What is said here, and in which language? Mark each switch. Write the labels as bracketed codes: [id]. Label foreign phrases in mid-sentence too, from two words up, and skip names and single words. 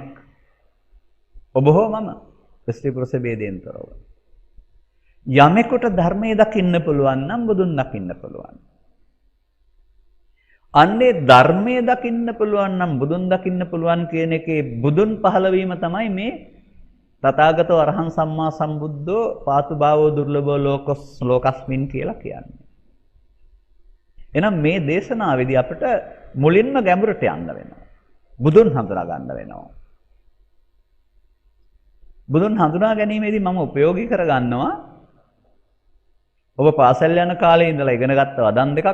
[si] ඔබ හෝ මම ස්ත්‍රී පුරුෂ ભેදයෙන් තොරව යමෙකුට ධර්මයේ දකින්න පුළුවන් නම් බුදුන් දකින්න පුළුවන්. අන්නේ ධර්මයේ දකින්න පුළුවන් නම් බුදුන් දකින්න පුළුවන් කියන එකේ බුදුන් පහළ වීම තමයි මේ [pi] තථාගතෝ අරහං සම්මා සම්බුද්ධෝ පාතු භාවෝ දුර්ලභෝ ලෝකස්මින් [si] කියලා කියන්නේ. එහෙනම් මේ දේශනාවේදී අපිට මුලින්ම ගැඹුරට යන්න වෙනවා. බුදුන් හඳුනා ගන්න වෙනවා. බුදුන් හඳුනා ගැනීමේදී මම උපයෝගී කරගන්නවා ඔබ පාසල් යන කාලේ ඉඳලා ඉගෙන ගත්ත වදන් දෙකක්.